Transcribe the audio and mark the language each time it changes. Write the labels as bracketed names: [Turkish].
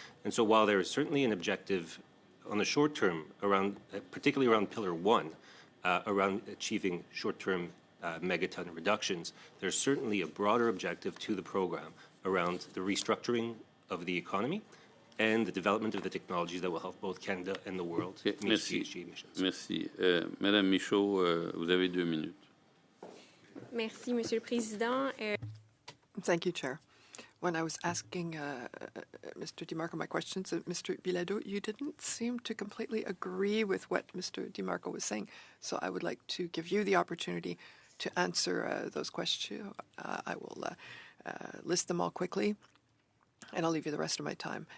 [English] And so while there is certainly an objective on the short term, particularly around Pillar 1, around achieving short-term megaton reductions, there's certainly a broader objective to the program around the restructuring of the economy and the development of the technologies that will help both Canada and the world meet [French] Merci. [English] GHG emissions. [French] Merci. Madame Michaud, vous avez 2 minutes. Merci, Monsieur le Président. [English] Thank you, Chair. When I was asking Mr. DiMarco my questions, Mr. Bilodeau, you didn't seem to completely agree with what Mr. DiMarco was saying. So I would like to give you the opportunity to answer those questions. I will list them all quickly, and I'll leave you the rest of my time.